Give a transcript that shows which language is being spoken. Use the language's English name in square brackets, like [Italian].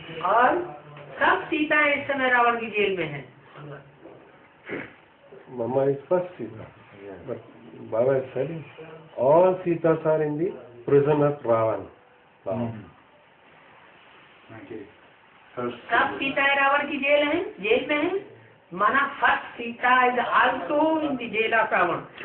[Hindi] और सब सीताएं इस समय रावण की जेल में हैं. [English] Mama is first Sita, but Baba is saying all Sitas are in the prison of Ravan. Okay. First, [Hindi] सब सीताएं रावण की जेल में हैं. माना [English] First Sita is also in the jail of Ravan.